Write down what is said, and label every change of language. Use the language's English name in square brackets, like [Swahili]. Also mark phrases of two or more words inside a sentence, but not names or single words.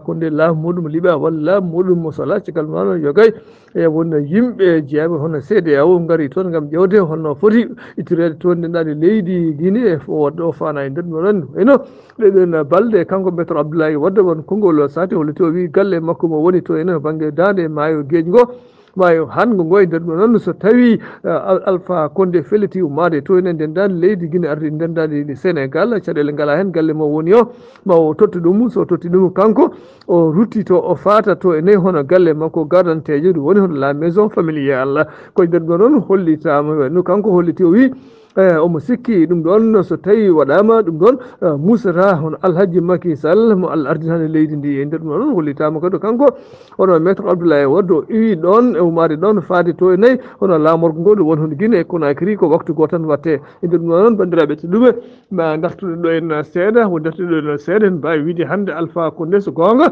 [Fula] Condé laamu muɗum liiɓa walla laamu muɗum sala caggal noon yogay e won yimɓe jeyaɓe hono CEDEAO ngari toon gam ƴewde holno foti ittirede toon ndenɗani leydi Guinée o fana e nder ɗon wayno ɗeɗen balɗe kanko maître Abdoulaye Wade won konngol sati holliti o wi galle makko mo woni to ene banggue dande maayo gueji ngo mayo hango ngo e nder ɗo noon so tawi Alpha Condé feliti ummade to enen ndendani leydi Guinée ardi ndendani Sénégal caɗele ngala hen galle mo woni o ma o totti ɗum so totti ɗum kanko o rutti to o fata to e nayi hono galle makko gardantejo ɗum woni hono [French] la maison familiale [Fula] koye nder ɗo noon hollitama no kanko holliti o wi omo sikki ɗum ɗon so tawi waɗama ɗum ɗon musata hono Alhaji Macky Sall mo Allah ardinani leydi ndi e nder ɗum ɗon hollitama kadi kanko hono maître Abdoulaye Wade o iwi ɗon e umade ɗon faade to e nayyi hono lamorgo ngo ɗum woni hono Guinée Conakry ko waktu go tan watte e nder ɗum ɗon bandiraɓe tedduɓe ma dartuɗe ɗo en seeɗa won dartuɗe ɗo seeɗa en mbawi wiide hande Alpha Condé so gonga